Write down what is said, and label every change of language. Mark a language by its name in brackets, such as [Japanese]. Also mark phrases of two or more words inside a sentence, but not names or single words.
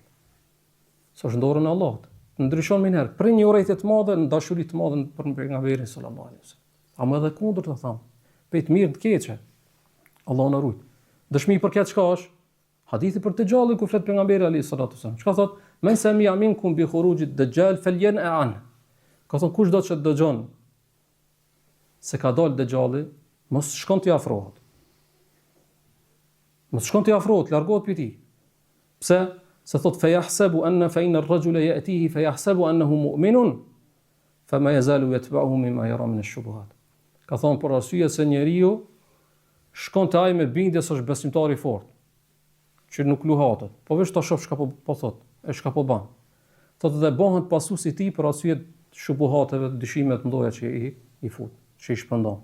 [Albanian] Sa është dorën e Allahut. Ndryshon më herë për një urrëti të madhe, në dashuri të madhe për pejgamberin [Arabic] صلى الله عليه وسلم. [Albanian] Ama edhe kundër të tham, pe të mirë të keqe. Allahu na ruaj. Dëshmi për këtë çka është? Hadithi për të gjallën ku flet pejgamberi [Arabic] عليه الصلاة والسلام. [Albanian] Çka thot? [Arabic] من سمع منكم بخروج الدجال فلينأ عن. [Albanian] Ka thon kush do të dëgjon se ka dalë dajjalli, mos shkon të afrohet. Mos shkon të afrohet, largohet prej tij. Pse? Se thot [Arabic] فإن الرجل يأتيه فيحسب أنه مؤمن فما يزال يتبعه مما يرى من الشبهات. [Albanian] Ka thon për arsye se njeriu shkon te ai me bindje se është besimtar i fortë, që nuk luhatet. Po veç ta shoh çka po thot, e çka po bën. Thot dhe bëhen pasuesi i tij për arsye të shubuhateve, dyshime të mëdha që i fut, që i shpërndon.